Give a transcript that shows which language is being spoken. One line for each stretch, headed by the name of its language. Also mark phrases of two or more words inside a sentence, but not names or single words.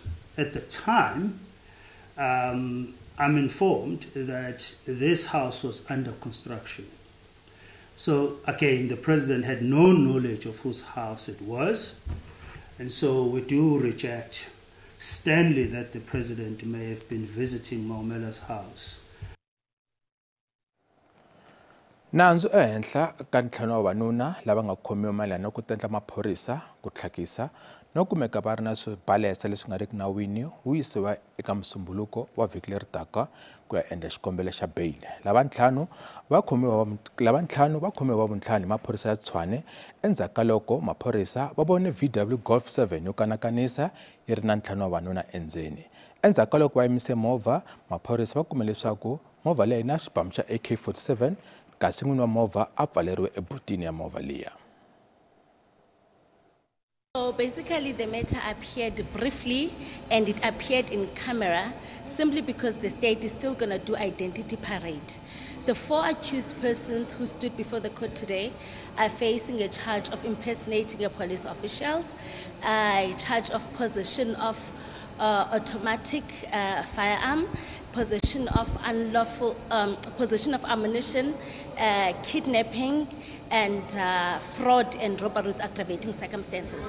English: At the time, I'm informed that this house was under construction. So again, the president had no knowledge of whose house it was. And so we do reject sternly that the president may have been visiting Maumela's house.
Tsonga: Nandzu ehenhla ka ntlhanu wa vanuna lava nga khomiwa mayelana na ku tendla maphorisa ku tlhakisa no kumeka va ri na swibalesa leswi nga riki nawini wu yisiwa eka musumbuluko wa vhiki leri taka ku ya endla xikombelo xa bail. Lava ntlhanu va khomiwa vuntlhanu hi maphorisa ya Tshwane endzhaku ka loko maphorisa va vone VW Golf 7 yo kanakanisa yi ri na ntlhanu wa vanuna endzeni. Endzhaku ka loko va yimise movha, maphorisa va kume leswaku movha leyi na xibamu xa AK-47 kasi n'wini wa movha a pfaleriwe ebutini ya movha liya.
English: So basically the matter appeared briefly and it appeared in camera simply because the state is still going to do identity parade. The 4 accused persons who stood before the court today are facing a charge of impersonating a police officials, a charge of possession of automatic firearm, possession of unlawful, possession of ammunition, kidnapping, and fraud and robbery with aggravating circumstances.